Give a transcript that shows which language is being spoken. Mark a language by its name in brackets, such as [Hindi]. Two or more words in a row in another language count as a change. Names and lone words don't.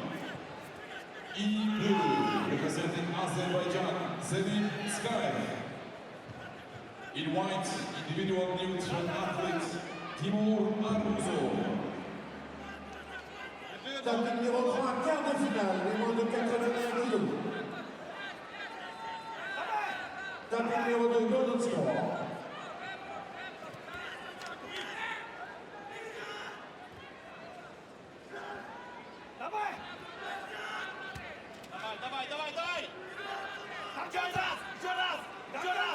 [English] In blue, representing Azerbaijan, Zevin Skayev. In white, individual neutral athlete, Timur Aruzov. [French] Tapis numéro 3, quart de finale, les moins de 81 kilos. Tapis numéro 2, [English] Golden Score. [Russian] Давай! Давай, давай, давай! Еще раз! Еще раз! Еще раз!